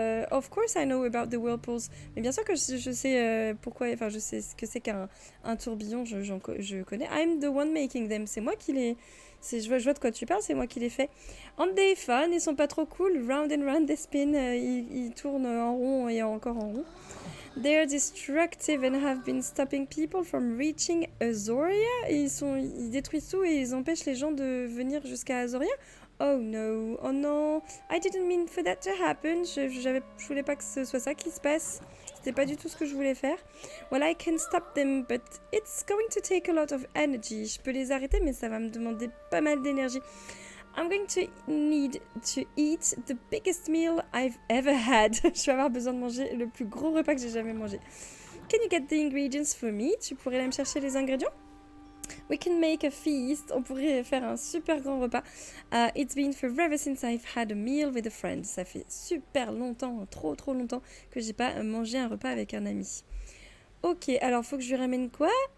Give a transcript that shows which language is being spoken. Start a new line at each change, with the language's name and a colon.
English: Of course I know about the whirlpools.
French: Mais bien sûr que je sais pourquoi, enfin je sais ce que c'est qu'un tourbillon, je connais.
English: I'm the one making them,
French: c'est moi qui les... Je vois de quoi tu parles, c'est moi qui les fais.
English: Aren't they fun?
French: Ils sont pas trop cool?
English: Round and round they spin,
French: ils tournent en rond et encore en rond.
English: They're destructive and have been stopping people from reaching Azoria.
French: Ils détruisent tout et ils empêchent les gens de venir jusqu'à Azoria.
English: Oh no,
French: oh non,
English: I didn't mean for that to happen.
French: Je voulais pas que ce soit ça qui se passe. C'était pas du tout ce que je voulais faire.
English: Well, I can stop them, but it's going to take a lot of energy.
French: Je peux les arrêter, mais ça va me demander pas mal d'énergie.
English: I'm going to need to eat the biggest meal I've ever had.
French: Je vais avoir besoin de manger le plus gros repas que j'ai jamais mangé.
English: Can you get the ingredients for me?
French: Tu pourrais aller me chercher les ingrédients?
English: We can make a feast.
French: On pourrait faire un super grand repas.
English: It's been forever since I've had a meal with a friend.
French: Ça fait super longtemps, trop longtemps que j'ai pas mangé un repas avec un ami. Ok, alors faut que je lui ramène quoi?